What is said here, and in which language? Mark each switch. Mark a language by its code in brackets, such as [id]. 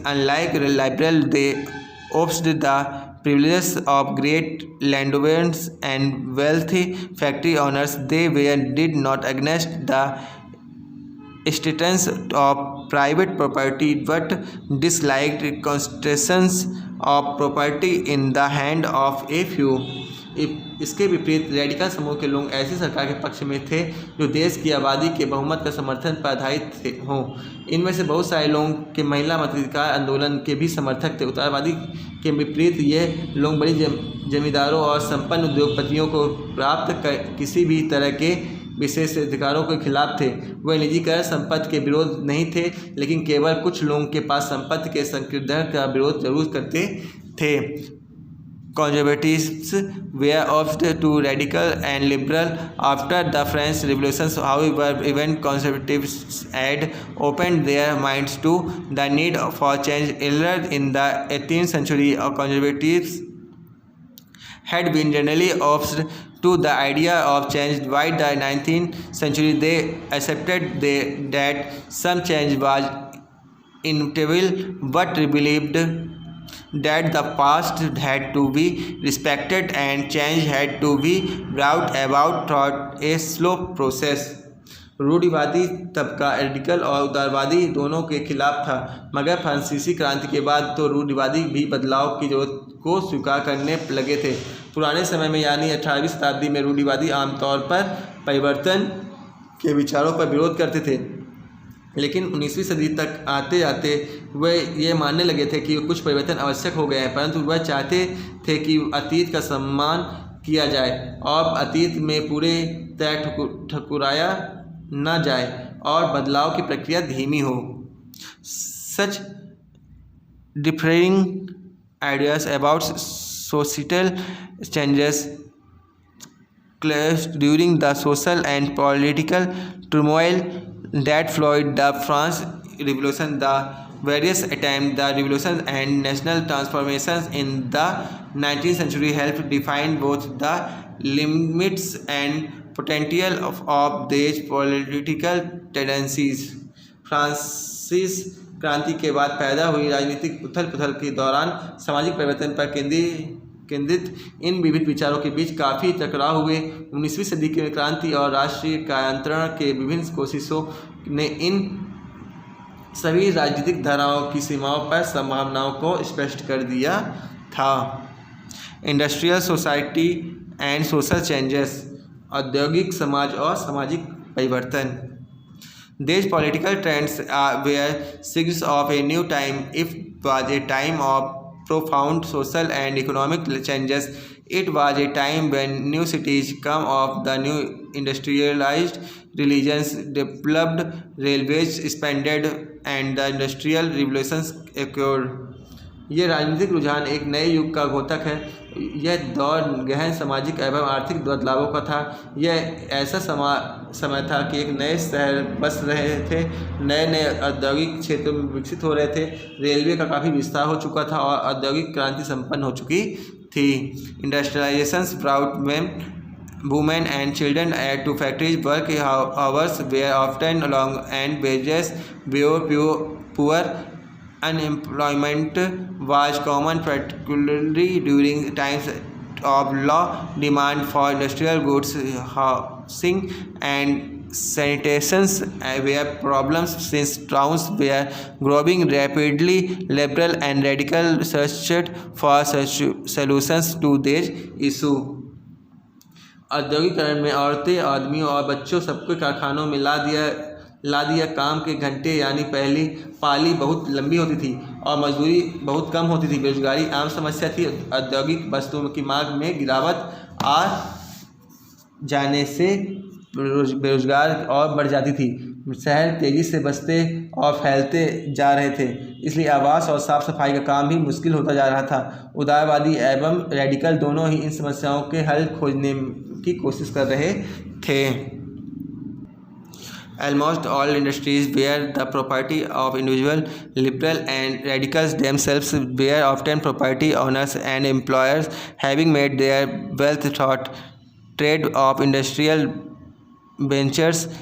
[en] Unlike liberal, they opposed the privileges of great landowners and wealthy factory owners. They did not against the status of private property but disliked concentrations of property in the hand of a few. [hi] इसके विपरीत radical समूह के लोग ऐसी सरकार के पक्ष में थे जो देश की आबादी के बहुमत का समर्थन पर आधारित हों। इनमें से बहुत सारे लोगों के महिला मताधिकार आंदोलन के भी समर्थक थे। उत्तरवादी के विपरीत ये लोग बड़ी जमींदारों और संपन्न उद्योगपतियों को प्राप्त किसी भी तरह के विशेष अधिकारों के खिलाफ थे। वह निजीकरण संपत्ति के विरोध नहीं थे, लेकिन केवल कुछ लोगों के पास संपत्ति के संकीर्णीकरण का विरोध जरूर करते थे। [en] conservatives were opposed to radical and liberal after the French Revolution. However, even conservatives had opened their minds to the need for change. Earlier in the 18th century, conservatives had been generally opposed to the idea of change. By the 19th century, they accepted that some change was inevitable, but believed that the past had to be respected and change had to be brought about through a slow process. [hi] रूढ़िवादी तबका radical और उदारवादी दोनों के खिलाफ था, मगर फ्रांसीसी क्रांति के बाद तो रूढ़िवादी भी बदलाव की जरूरत को स्वीकार करने लगे थे। पुराने समय में यानी 18वीं शताब्दी में रूढ़िवादी आमतौर पर परिवर्तन के विचारों पर विरोध करते थे, लेकिन 19वीं सदी तक आते आते वे ये मानने लगे थे कि कुछ परिवर्तन आवश्यक हो गए हैं, परंतु वह चाहते थे कि अतीत का सम्मान किया जाए और अतीत में पूरे तरह ठकुराया न जाए और बदलाव की प्रक्रिया धीमी हो। [en] Such differing ideas about societal changes clashed during the social and political turmoil that followed the French Revolution. The various attempts, the revolution and national transformations in the 19th century helped define both the limits and potential of these political tendencies. [hi] Francis क्रांति के बाद पैदा हुई राजनीतिक उथल पुथल के दौरान सामाजिक परिवर्तन पर केंद्रित इन विविध विचारों के बीच काफ़ी टकराव हुए। 19वीं सदी की क्रांति और राष्ट्रीय कायांतरण के विभिन्न कोशिशों ने इन सभी राजनीतिक धाराओं की सीमाओं पर संभावनाओं को स्पष्ट कर दिया था। [en] industrial society and social changes, [hi] औद्योगिक समाज और सामाजिक परिवर्तन। [en] These political trends were signs of a new time. It was a time of profound social and economic changes. It was a time when new cities come of the new industrialized religions developed, railways expanded, and the industrial revolutions occurred. [hi] ये राजनीतिक रुझान एक नए युग का घोतक है। यह दौर गहन सामाजिक एवं आर्थिक बदलावों का था। यह ऐसा समय था कि एक नए शहर बस रहे थे, नए नए औद्योगिक क्षेत्र में विकसित हो रहे थे, रेलवे का काफ़ी विस्तार हो चुका था और औद्योगिक क्रांति संपन्न हो चुकी थी। [en] Industrialisation brought women and children to factories. Work hours were often long and wages were poor. Unemployment was common, particularly during times of low demand for industrial goods. Housing and sanitation were problems since towns were growing rapidly. Liberal and radical searched for solutions to this issue. [hi] औद्योगिकरण में औरतें, आदमियों और बच्चों सबको कारखानों में ला दिया। काम के घंटे यानी पहली पाली बहुत लंबी होती थी और मजदूरी बहुत कम होती थी। बेरोजगारी आम समस्या थी। औद्योगिक वस्तुओं की मांग में गिरावट आ जाने से बेरोजगार और बढ़ जाती थी। शहर तेज़ी से बसते और फैलते जा रहे थे, इसलिए आवास और साफ सफाई का काम भी मुश्किल होता जा रहा था। उदारवादी एवं रेडिकल दोनों ही इन समस्याओं के हल खोजने की कोशिश कर रहे थे। [en] Almost all industries were the property of individuals. Liberal and radicals themselves were often property owners and employers, having made their wealth through trade of industrial ventures.